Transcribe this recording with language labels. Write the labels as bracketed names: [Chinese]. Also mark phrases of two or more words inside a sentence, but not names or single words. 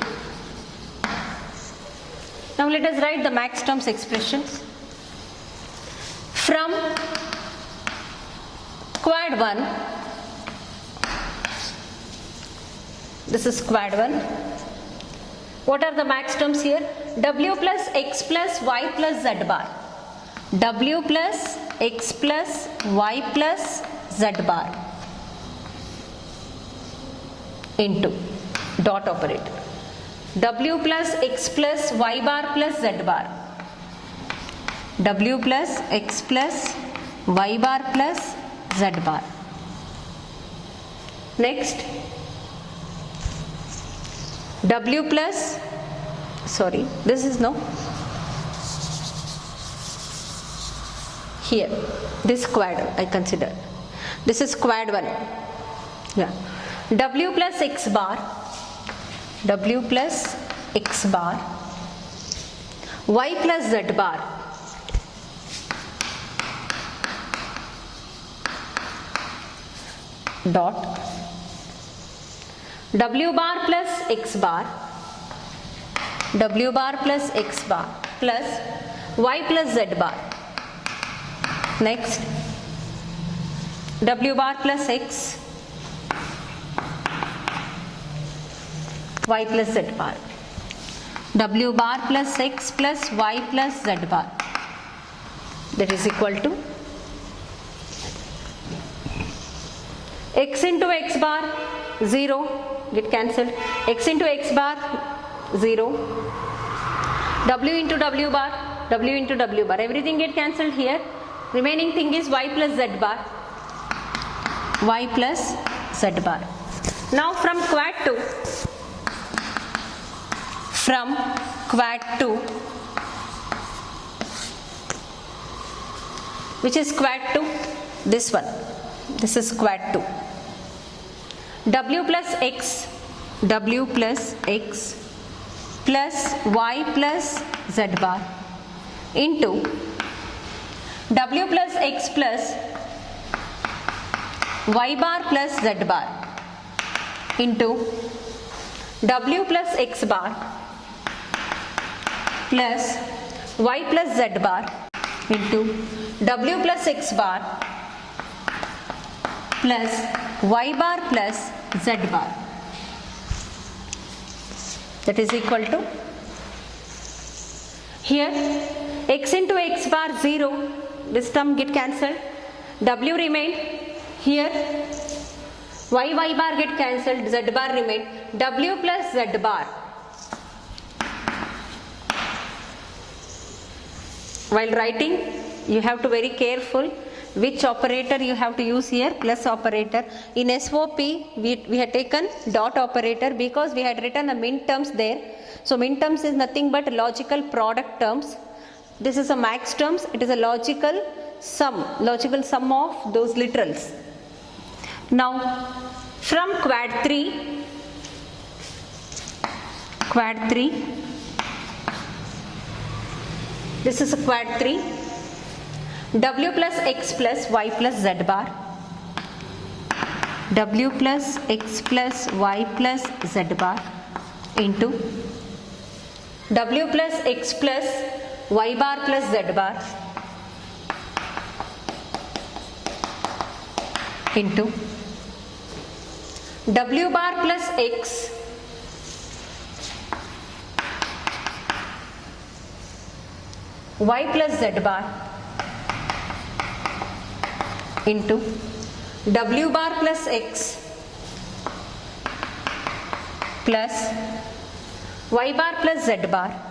[English] Now let us write the max terms expressions. From quad 1, this is quad 1. What are the max terms here? W plus X plus Y plus Z bar. W plus X plus Y plus Z bar into dot operator. W plus X plus Y bar plus Z bar. W plus X plus Y bar plus Z bar. Next, W plus, sorry, this is no. Here, this quad I consider. This is quad 1. Yeah. W plus X bar. W plus X bar. Y plus Z bar. Dot. W bar plus X bar. W bar plus X bar plus Y plus Z bar. Next, W bar plus X, Y plus Z bar. W bar plus X plus Y plus Z bar. That is equal to X into X bar 0, get cancelled. X into X bar 0. W into W bar, W into W bar, everything get cancelled here. Remaining thing is Y plus Z bar. Y plus Z bar. Now from quad 2, which is quad 2, this one, this is quad 2. W plus X plus Y plus Z bar into w plus x plus y bar plus z bar into w plus x bar plus y plus z bar into w plus x bar plus y bar plus z bar, that is equal to, here x into x bar 0, this term get cancelled, w remained, here y bar get cancelled, z bar remained, w plus z bar. While writing, you have to very careful which operator you have to use here, plus operator. In SOP, we had taken dot operator because we had written the min terms there. So min terms is nothing but logical product terms. This is a max terms, it is a logical sum of those literals. Now from quad 3, this is a quad 3, w plus x plus y plus z bar, w plus x plus y plus z bar into w plus x plus y bar plus z bar into w bar plus x y plus z bar into w bar plus x plus y bar plus z bar,